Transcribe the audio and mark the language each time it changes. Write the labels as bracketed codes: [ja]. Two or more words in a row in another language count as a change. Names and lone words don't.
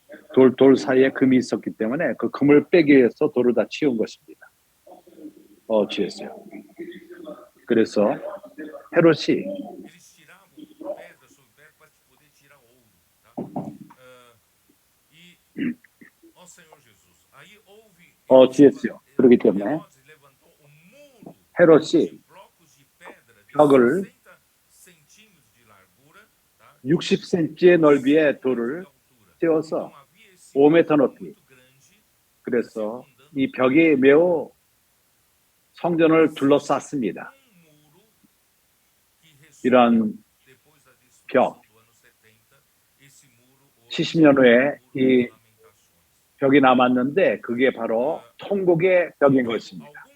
[ko] 돌 사이에 금이 있었기 때문에 그 금을 빼기 위해서 돌을 다 치운 것입니다. 치웠어요. 그래서 헤롯이 [pt] eles tiravam pedra sobre pedra para poder tirar ouro, tá? Ó Senhor Jesus, aí houve [ko] 치웠어요. 그렇기 때문에 [pt] Herodes levantou um muro [ko] 헤롯이 [pt] de blocos de pedra de [ko] 벽을 [pt] 60 centímetros de largura, tá? [ko] 60cm의 넓이의 돌을 세워서 5m 높이. 그래서 이 벽이 매우 성전을 둘러쌌습니다. 이런 벽, 70년 후에 이 벽이 남았는데 그게 바로 통곡의 벽인 것입니다.